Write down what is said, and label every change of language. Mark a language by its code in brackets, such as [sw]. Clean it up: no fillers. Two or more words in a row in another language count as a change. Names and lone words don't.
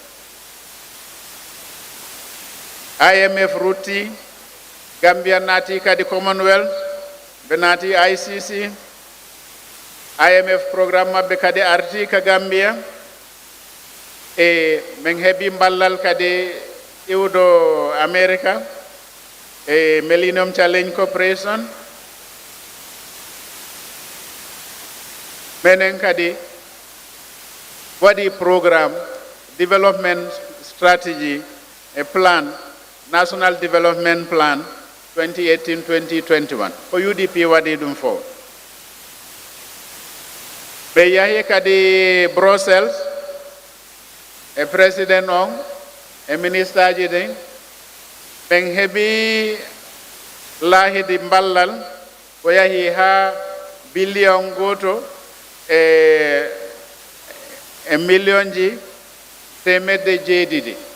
[ff] IMF rutti, Gambia naati kadi Commonwealth, ɓe naati ICC, IMF programme maɓɓe kadi arti ka Gambia, e min heɓi ballal kadi iwdo America e Millennium Challenge Corporation. Menen kadi waɗi [en] programme development strategy a plan, [ff] National Development Plan 2018-2021 ko UDP waɗi ɗum fo. Ɓe yahi kadi Brussels e président on e ministre ji ɗin ɓen heɓi laahidi mballal ko yahi ha billion goto e million ji temedde jeeɗiɗi